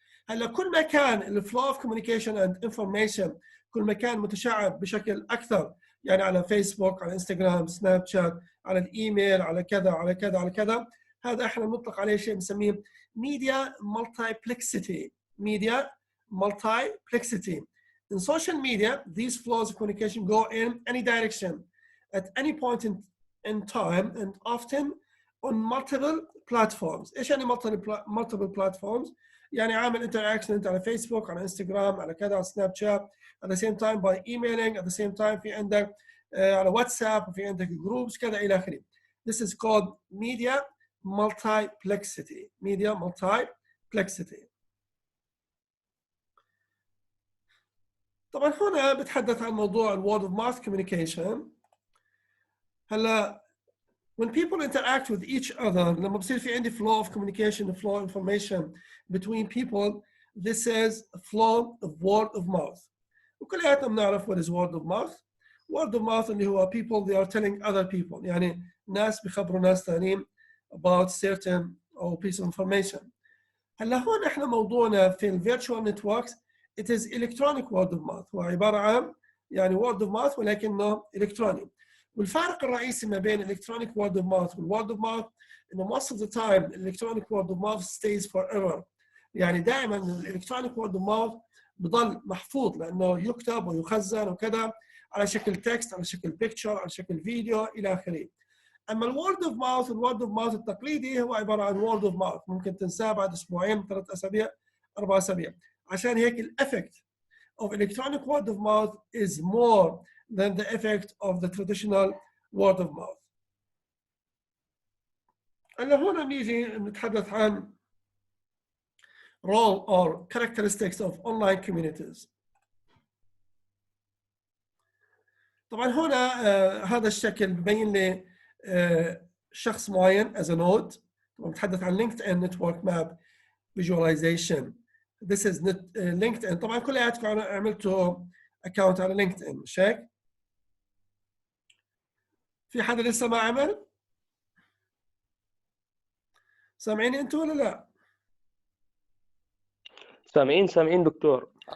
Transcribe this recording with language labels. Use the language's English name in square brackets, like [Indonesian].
[Arabic] هلا كل ما كان ال [English] flow of communication and information [Arabic] كل ما كان متشعب بشكل أكثر، يعني على فيسبوك، على انستغرام، سناب شات، على الايميل، على كذا على كذا على كذا، هذا احنا بنطلق عليه شيء بنسميه [English] media multiplexity. media multiplexity. In social media, these flows of communication go in any direction at any point in time and often on multiple platforms. [Arabic] ايش يعني [English] multiple platforms؟ [Arabic] يعني عامل interaction انت على فيسبوك، على انستغرام، على كذا، على سناب شات، [English] at the same time by emailing, at the same time [Arabic] في عندك على واتساب وفي عندك جروبس كذا الى اخره. [English] This is called media multiplexity. media multiplexity. [Arabic] طبعا هنا بتحدث عن موضوع [English] word of mouth communication. هلا when people interact with each other، [Arabic] لما بصير في عندي [English] flow of communication, flow of information between people, this is a flow of word of mouth. [Arabic] وكلياتنا بنعرف [English] what is word of mouth. word of mouth [Arabic] اللي هو [English] people they are telling other people، [Arabic] يعني ناس بيخبروا ناس ثانيين [English] about certain or piece of information. [Arabic] هلا هون احنا موضوعنا في ال [English] virtual networks it is electronic word of mouth، [Arabic] هو عبارة عن يعني word of mouth ولكنه إلكتروني. والفارق الرئيسي ما بين [English] electronic word of mouth وال word of mouth إنه most of the time electronic word of mouth stays forever. [Arabic] يعني دائما [English] electronic word of mouth [Arabic] بضل محفوظ لأنه يكتب ويخزن وكذا على شكل تكست، على شكل بيكتشر، على شكل فيديو إلى آخره. أما الورد اوف ماوث، الورد اوف ماوث التقليدي هو عبارة عن وورد اوف ماوث، ممكن تنساه بعد أسبوعين، 3 أسابيع، 4 أسابيع. عشان هيك الإفكت [English] of electronic word of mouth is more than the effect of the traditional word of mouth. [Arabic] هلا هنا بنيجي نتحدث عن [English] role or characteristics of online communities. [Arabic] طبعا هنا هذا الشكل ببين لي شخص معين [English] as a node. [Arabic] طبعا بتحدث عن [English] LinkedIn network map visualization. This is LinkedIn. [Arabic] طبعا كلياتكم عملتوا account على LinkedIn مش هيك؟ في حدا لسه ما عمل؟ سامعيني انتوا ولا لا؟ سامعين دكتور.